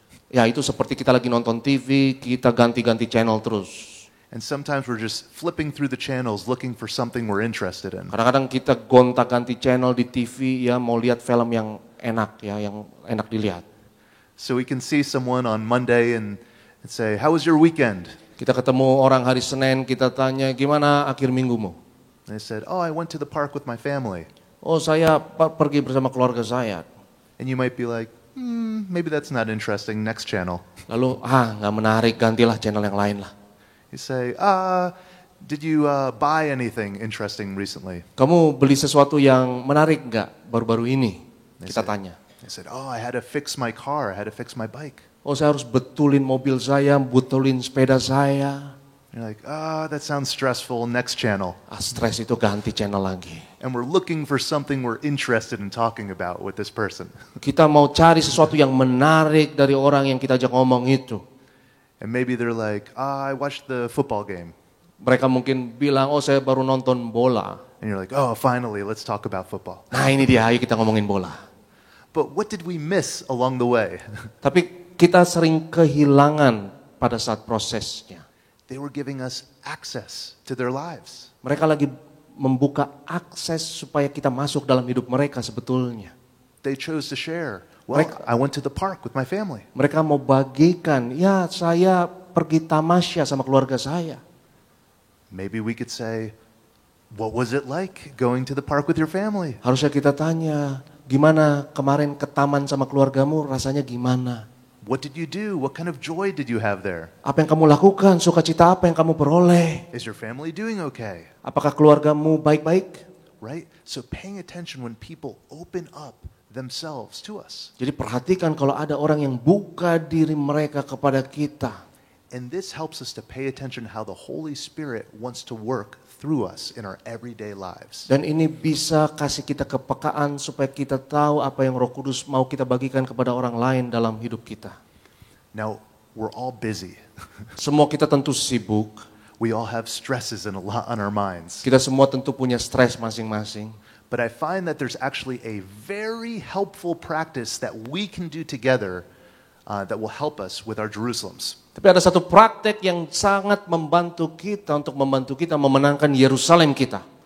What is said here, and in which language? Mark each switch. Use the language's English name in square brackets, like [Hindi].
[Indonesian] Ya itu seperti kita lagi nonton TV, kita ganti-ganti channel terus. [English] And sometimes we're just flipping through the channels looking for something we're interested in. [Indonesian] Kadang-kadang kita gonta-ganti channel di TV ya mau lihat film yang enak ya, yang enak dilihat. [English] So we can see someone on Monday and say, "How was your weekend?" [Indonesian] Kita ketemu orang hari Senin, kita tanya gimana akhir minggumu? [English] And they said, "Oh, I went to the park with my family." [Indonesian] Oh saya pergi bersama keluarga saya. [English] And you might be like, maybe that's not interesting, next channel. [Indonesian] Lalu nggak menarik, gantilah channel yang lain lah. [English] You say, did you buy anything interesting recently? [Indonesian] Kamu beli sesuatu yang menarik nggak baru-baru ini? Kita tanya. [English] They said, oh, I had to fix my car, I had to fix my bike. [Indonesian] Oh saya harus betulin mobil saya, betulin sepeda saya. [English] You're like, that sounds stressful, next channel. [Indonesian] Stres itu ganti channel lagi. [English] And we're looking for something we're interested in talking about with this person. [Indonesian] Kita mau cari sesuatu yang menarik dari orang yang kita ajak ngomong itu. [English] And maybe they're like, I watched the football game. [Indonesian] Mereka mungkin bilang, oh saya baru nonton bola. [English] And you're like, oh, finally, let's talk about football. [Indonesian] Nah ini dia, ayo kita ngomongin bola. [English] But what did we miss along the way? [Indonesian] Tapi kita sering kehilangan pada saat prosesnya. [English] They were giving us access to their lives. [Indonesian] Mereka lagi membuka akses supaya kita masuk dalam hidup mereka sebetulnya. [English] They chose to share. Well, I went to the park with my family. [Indonesian] Mereka mau bagikan, ya saya pergi tamasya sama keluarga saya. [English] Maybe we could say, what was it like going to the park with your family? [Indonesian] Harusnya kita tanya, gimana kemarin ke taman sama keluargamu, rasanya gimana? [English] What did you do? What kind of joy did you have there? [Indonesian] Apa yang kamu lakukan, sukacita apa yang kamu peroleh? [English] Is your family doing okay? [Indonesian] Apakah keluargamu baik-baik? [English] Right? So paying attention when people open up themselves to us. [Indonesian] Jadi perhatikan kalau ada orang yang buka diri mereka kepada kita. [English] And this helps us to pay attention how the Holy Spirit wants to work through us in our everyday lives. [Indonesian] Dan ini bisa kasih kita kepekaan supaya kita tahu apa yang Roh Kudus mau kita bagikan kepada orang lain dalam hidup kita. [English] Now, we're all busy. [Indonesian] Semua kita tentu sibuk. [English] We all have stresses and a lot on our minds. [Indonesian] Kita semua tentu punya stres masing-masing. [English] But I find that there's actually a very helpful practice that we can do together that will help us with our Jerusalems. [Indonesian] Tapi ada satu praktek yang sangat membantu kita untuk membantu kita memenangkan Yerusalem kita.